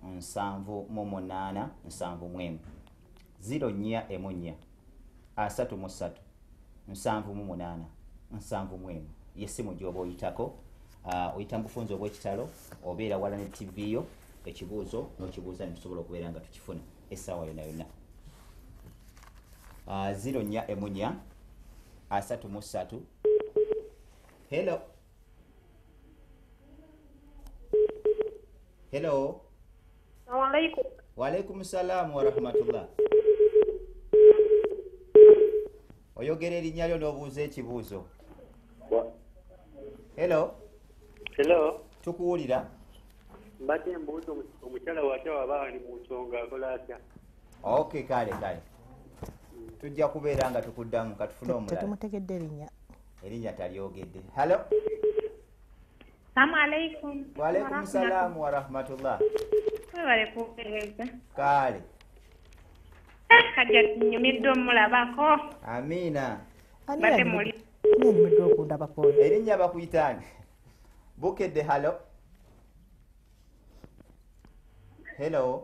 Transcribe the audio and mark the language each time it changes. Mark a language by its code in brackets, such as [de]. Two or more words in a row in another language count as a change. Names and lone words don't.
[lg] 0-4-33-7-8-7 yessimu gy'oba oyitako oyita mu bufunzo obw'ekitalo obeera wala ne TV yo ekibuuzo n'okibuuza ne tusobola okubeera nga tukifuna essaawa yonna yonna 0-4-33 [en] hello hello [ar] السلام عليكم. وعليكم السلام ورحمة الله. [lg] Oyogera erinnya lyo n'obuuza ekibuuzo. Hello. Hello. Tukuwulira. Mbadde mbuuza omukyala watya waba ali mu nsonga akola atya. Okay, kale. Tujja kubeera nga tukuddamu katufune omulala. Tetumutegedde erinnya. Erinnya talyogedde. Hello. [ar] السلام عليكم. وعليكم السلام ورحمة الله. [lg] Webale kuweereza. Kale. Hajjati nyumidde mulabako. Amina. Bate muli. Nyumidde okundabako. Erinnya bakuyitani. Bukedde halo. Hello.